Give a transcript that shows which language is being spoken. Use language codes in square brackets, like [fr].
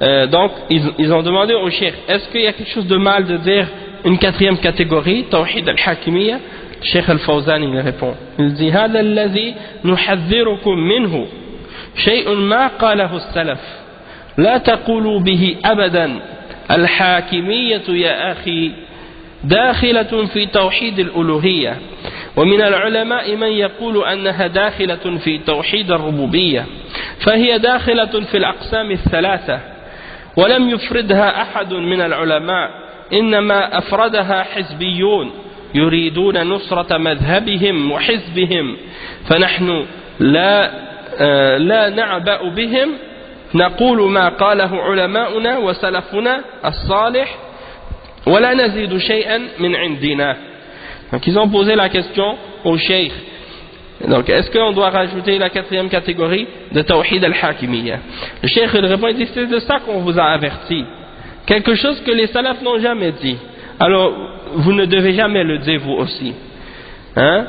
[fr] Donc ils ont demandé au cheikh, est-ce qu'il y a quelque chose de mal de dire une 4e catégorie, tawhid al-hakimiyya? Cheikh al-Fawzan il répond, il dit [ar] هذا الذي نحذركم منه شيء ما قاله السلف لا تقولوا به أبدا الحاكمية يا أخي داخلة في توحيد الألوهية ومن العلماء من يقول أنها داخلة في توحيد الربوبية فهي داخلة في الأقسام الثلاثة ولم يفردها أحد من العلماء إنما أفردها حزبيون يريدون نصرة مذهبهم وحزبهم فنحن لا نعبأ بهم نقول ما قاله علماؤنا وسلفنا الصالح ولا نزيد شيئا من عندنا. [fr] Donc ils ont posé la question au cheikh. Donc est-ce qu'on doit rajouter la quatrième catégorie de Tawhid al-Hakimiyya? Le cheikh il répond, il dit c'est de ça qu'on vous a averti. Quelque chose que les salafs n'ont jamais dit. Alors vous ne devez jamais le dire vous aussi. Hein?